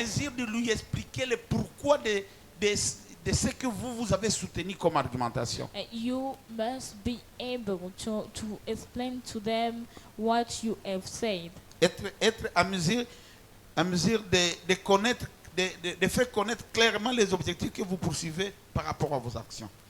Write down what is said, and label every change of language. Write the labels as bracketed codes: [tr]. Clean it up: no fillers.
[fr] mesure de lui expliquer le pourquoi de ce que vous avez soutenu comme argumentation. [en] you must be able to explain to them what you have said. [fr] Être à mesure de connaître, de faire connaître clairement les objectifs que vous poursuivez par rapport à vos actions.